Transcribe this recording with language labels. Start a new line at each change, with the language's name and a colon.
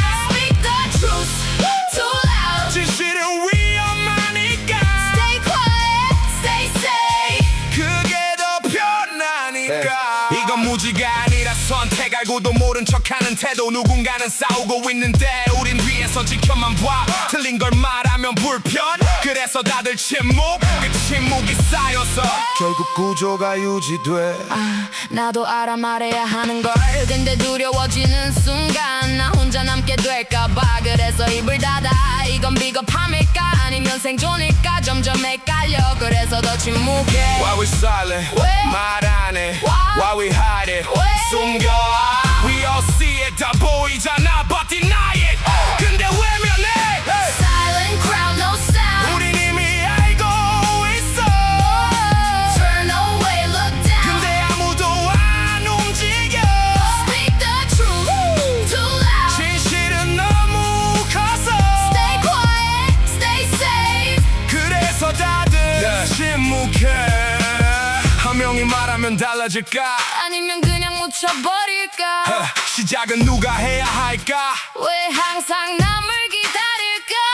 English: Speak the truth, too loud
Korean: 진실은 위험하니까
English: Stay quiet, stay safe
Korean: 그게 더 편하니까 이건 무지가 아니라 선택 알고도 모른 척하는 태도 누군가는 싸우고 있는데 우린 위에서 지켜만 봐 틀린 걸 말하면 불편 그래서 다들 침묵 그 침묵이 쌓여서 결국 구조가 유지돼 나도 알아 말해야 하는 걸 근데 두려워지는 순간 나 혼자 남게 될까봐 그래서 입을 닫아 이건 비겁함일까 아니면 생존일까 점점 헷갈려 그래서 더 침묵해
English: Why we silent
Korean: 왜? 말 안 해
English: Why we hide it
Korean: 왜? 숨겨
English: We all see it
Korean: 다 보이잖아
English: but deny it
Korean: 근데 외면해
English: Silent crowd, no sound
Korean: 우린 이미 알고 있어
English: Turn away, look down
Korean: 근데 아무도 안 움직여
English: Speak the truth, too loud
Korean: 진실은 너무 커서
English: Stay quiet, stay safe
Korean: 그래서 다들 침묵해 한 명이 말하면 달라질까 아니면 그냥 묻혀버릴까 시작은 누가 해야 할까 왜 항상 남을 기다릴까